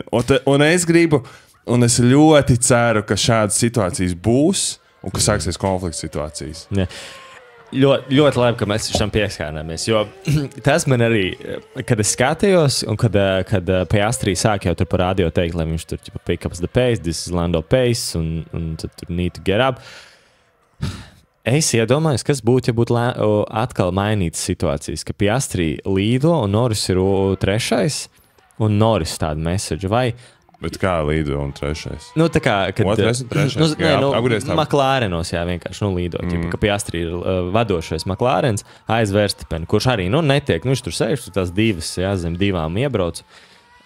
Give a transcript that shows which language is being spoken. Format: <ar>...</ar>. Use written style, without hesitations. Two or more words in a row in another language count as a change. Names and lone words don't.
<lv>Un es gribu, un es ļoti ceru, ka šādas situācijas būs, un ka sāksies konflikts situācijas. Jā. Ļoti labi, ka mēs tam pieskārāmies, jo tas man arī, kad es skatījos, un kad Piastri sāk jau tur par radio teikt, lai viņš tur</lv> <en>pick up the pace, this is Lando pace,</en> <lv>un tad tur</lv> <en>need to get up.</en> <lv>Es iedomājos, kas būtu, ja būtu atkal mainītas situācijas, ka Piastri līdo un Norris ir trešais, un Norris tādu message, vai... Bet kā līdo un trešais? Tā kā... Otrais un trešais? McLarenos, jā, vienkārši, līdo. Ka Piastri ir vadošais McLarens aiz Verstappen, kurš arī, netiek, viņš tur sēž, tur tās divas, jā, zem divām iebrauc.</lv>